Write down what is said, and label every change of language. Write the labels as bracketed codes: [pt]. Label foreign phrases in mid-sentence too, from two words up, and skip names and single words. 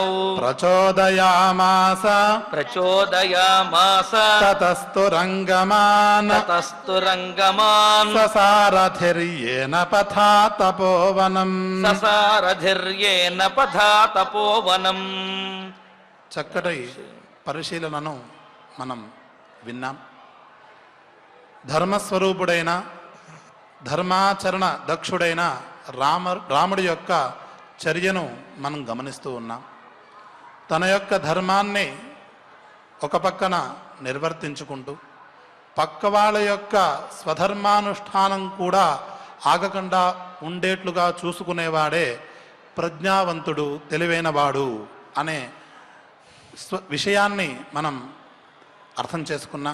[sa] प्रचोदयामास प्रचोदयामास ततस्तु रङ्गमान् ततस्तु रङ्गमान् ससारथिर्येन पथा तपोवनम् ससारथिर्येन पथा तपोवनम् [te] చక్కటి పరిశీలనను మనం విన్నాం. ధర్మస్వరూపుడైన ధర్మాచరణ దక్షుడైన రాముడి యొక్క చర్యను మనం గమనిస్తూ ఉన్నాం. తన యొక్క ధర్మాన్ని ఒక పక్కన నిర్వర్తించుకుంటూ పక్క వాళ్ళ యొక్క స్వధర్మానుష్ఠానం కూడా ఆగకుండా ఉండేట్లుగా చూసుకునేవాడే ప్రజ్ఞావంతుడు, తెలివైనవాడు అనే విషయాన్ని మనం అర్థం చేసుకున్నాం.